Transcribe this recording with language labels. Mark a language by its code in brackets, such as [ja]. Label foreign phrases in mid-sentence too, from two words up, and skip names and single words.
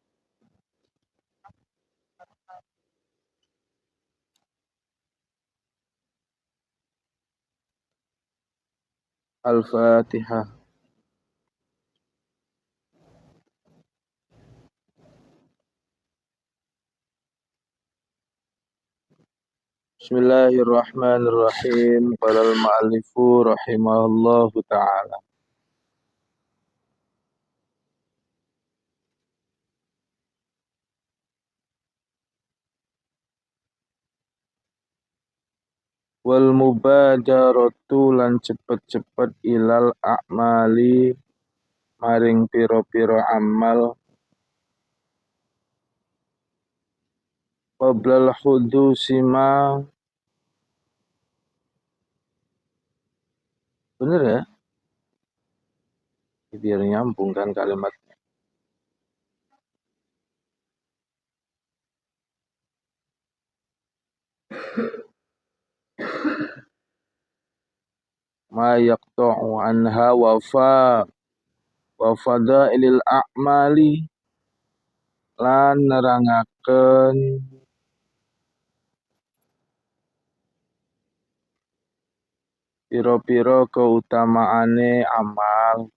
[ar] Al-Fatihah. بسم الله الرحمن الرحيم. قال المؤلف رحمه الله تعالى. والمبادرة [jv] lan cepet-cepet [ar] إلى الأعمال [jv] maring piro-piro amal [ar] قبل حدوث ما. [id] Bener ya? Biar nyambung kan kalimatnya. [ar] ما يقطع عنها وفضائل الأعمال [jv] lan nerangaken piro-piro keutamaane amal.